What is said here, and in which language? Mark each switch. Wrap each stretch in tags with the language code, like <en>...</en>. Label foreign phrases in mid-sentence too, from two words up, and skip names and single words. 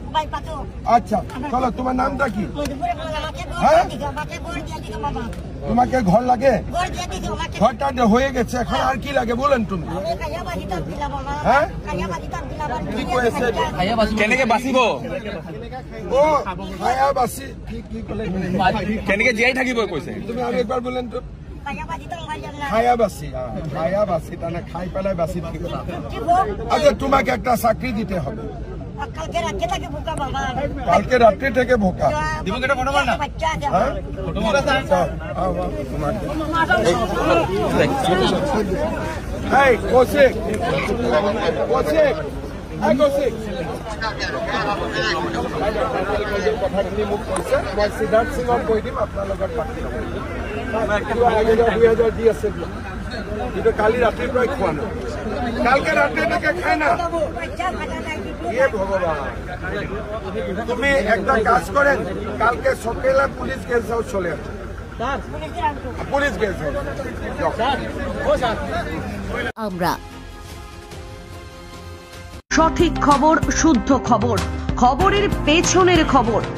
<bn>আচ্ছা চলো, তোমার নামটা কি? হ্যাঁ, তোমাকে ঘর লাগে? ঘরটা হয়ে গেছে, এখন আর কি লাগে বলেন তুমি? হ্যাঁ, কি করেছে?</bn> <as>কেনেকে বাঁচিব?</as> <bn>ও খায়া বাসি কি কলে</bn> <as>কেনেকে জীয়াই থাকিব কৈছে?</as> <bn>তুমি আর একবার বলেন তো। খায়া বাসি, খায়া বাসি তাহলে খাই পেলায় বাসি থাকিব না। আচ্ছা তোমাকে একটা চাকরি দিতে হবে। কালকে রাত্রি থেকে</bn> <as>ভোকা দিব।</as> <bn>কেটে ফটো মার না, ফটো মার</bn> <as>এই কৌশিক, কৌশিক, এই কৌশিক, কথাখিনি মোক কৈছে, মই সিদ্ধাৰ্থ সিঙক কৈ দিম আপোনাৰ লগত পাতি ল'ব। 2000 দি আছে, কিন্তু কালি ৰাতিৰ পৰাই খোৱা নাই, কালকে ৰাতি এনেকে খাই না।</as> <bn>ভগবান, তুমি একটা কাজ করেন, কালকে সকালে পুলিশ গেস্ট হাউস চলে আসে, পুলিশ গেস্ট হাউস। আমরা সঠিক খবর, শুদ্ধ খবর, খবরের পেছনের খবর।</bn>